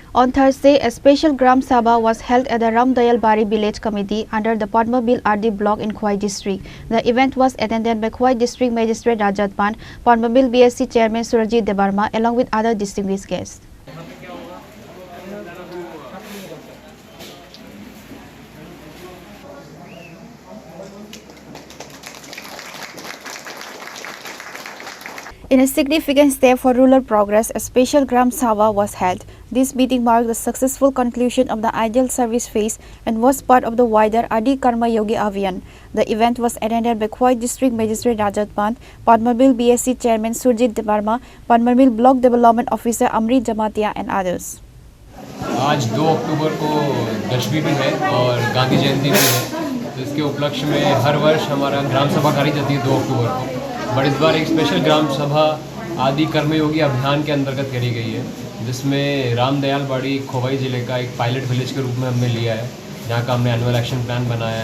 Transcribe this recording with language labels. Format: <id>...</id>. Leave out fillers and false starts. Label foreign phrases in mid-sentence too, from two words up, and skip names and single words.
<en>On Thursday, a special Gram Sabha was held at the Ramdayalbari Village Committee under the Padmabil R.D block in Khowai district. The event was attended by Khowai district Magistrate Rajat, Pant, Padmabil BSC Chairman Surajit, Debbarma, along with other distinguished guests. In a significant step for rural progress, a special Gram Sabha was held. This meeting marked the successful conclusion of the ideal service phase and was part of the wider Adi Karma Yogi Abhiyan. The event was attended by Khowai District Magistrate Rajat, Pant, Padmabil BSC Chairman Surajit Debbarma, Padmabil Block Development Officer Amrit Jamatia and others.</en> <hi>आज 2 अक्टूबर को दशमी भी है और गांधी जयंती भी है, तो इसके उपलक्ष्य में हर वर्ष हमारा ग्राम सभा करी जाती है 2 अक्टूबर को। बट इस बार एक स्पेशल ग्राम सभा आदि कर्मयोगी अभियान के अंतर्गत करी गई है, जिसमें रामदयालबाड़ी खोवाई ज़िले का एक</hi> <en>pilot village</en> <hi>के रूप में हमने लिया है, जहाँ का हमने</hi> <en>annual action plan</en> <hi>बनाया</hi>